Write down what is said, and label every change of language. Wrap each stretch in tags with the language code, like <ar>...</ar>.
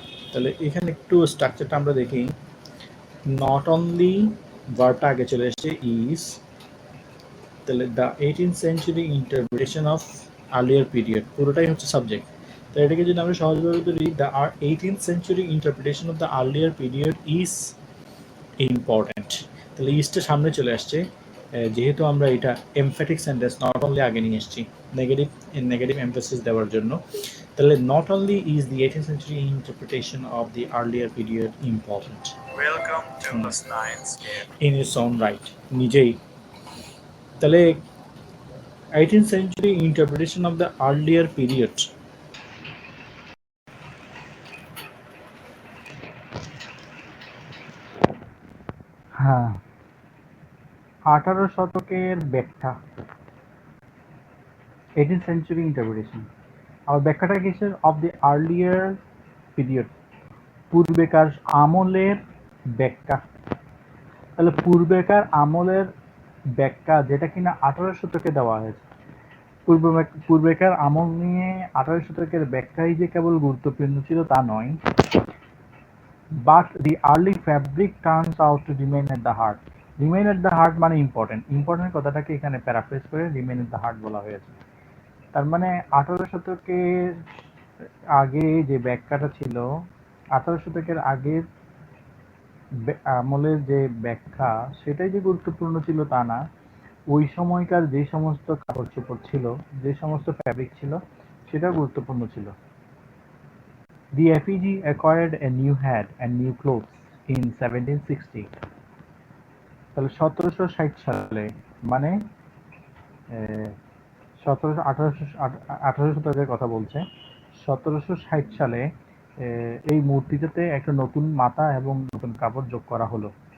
<bn>তাহলে এখানে একটু স্ট্রাকচারটা আমরা দেখি। নট অনলি ভার্বটা আগে চলে এসেছে ইজ, তাহলে</bn> <en>the 18th century interpretation of earlier period</en> <bn>পুরোটাই হচ্ছে সাবজেক্ট। তো এটাকে যদি আমরা সহজভাবে ধরি,</bn> <en>the 18th century interpretation of the earlier period is important,</en> <bn>তাহলে ইজটা সামনে চলে আসছে যেহেতু আমরা এটা এমফ্যাটিক সেন্টেন্স নট অনলি আগে নিয়ে এসেছি নেগেটিভ এমফাসিস দেওয়ার জন্য।</bn> <en>তাহলে not only is the 18th century interpretation of the earlier period important, welcome to class 9 in its own right,</en> <bn>নিজেই।</bn> <en>তাহলে 18th century interpretation of the earlier period</en> <bn>হ্যাঁ 18 শতকের ব্যাখ্যা,</bn> <en>18th century interpretation।</en> <bn>আর ব্যাখ্যাটা কিসের?</bn> <en>of the earlier period,</en> <bn>পূর্বেকার আমলের ব্যাখ্যা। তাহলে পূর্বেকার আমলের ব্যাখ্যা যেটা কিনা 18 শতকে দেওয়া হয়েছে। পূর্বেকার আমল নিয়ে 18 শতকের ব্যাখ্যাই যে কেবল গুরুত্বপূর্ণ ছিল তা নয়,</bn> <en>But the early fabric turns out to remain at the heart. Remain at the heart</en> <bn>মানে ইম্পর্টেন্ট কথাটাকে এখানে প্যারাফ্রেজ করে রিমেইন এট দ্য হার্ট বলা হয়েছে। তার মানে 18 শতকের আগে যে ব্যাখ্যাটা ছিল, 18 শতকের আগের আমলের যে ব্যাখ্যা সেটাই যে গুরুত্বপূর্ণ ছিল তা না, ওই সময়কার যে সমস্ত কাপড় চোপড় ছিল, যে সমস্ত ফ্যাব্রিক ছিল সেটা গুরুত্বপূর্ণ ছিল।</bn> <en>The effigy acquired a new hat and new clothes in 1760।</en> <bn>তাহলে 1760 সালে, মানে 18 শতকের কথা বলছে, 1760 সালে এই মূর্তিটাতে একটা নতুন মাথা এবং নতুন কাপড় যোগ করা হলো।</bn>